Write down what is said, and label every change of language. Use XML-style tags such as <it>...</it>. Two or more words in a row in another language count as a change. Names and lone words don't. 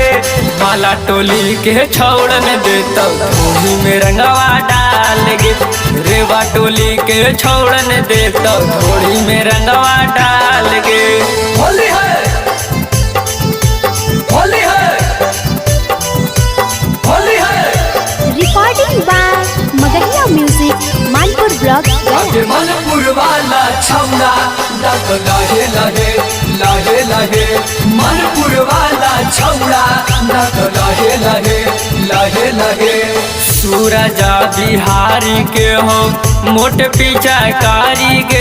<mag>माला टोली के छौड़न देता होली में रंगवा डाल गे। रेवा टोली के छौड़न देता होली में रंगवा डाल गे। होली है, होली है, होली है।</mag> <en>Recording by Magahiya Music, Manpur Block,</en> <mag>आके</mag> <en>Gaya.</en> <mag>मनपुर वाला छौड़ा डक लगे लगे लगे लगे। मनपुर वाला छौड़ा डक लगे लगे लगे लगे। सूरजा बिहारी के हो मोट पीछा कारी गे।</mag>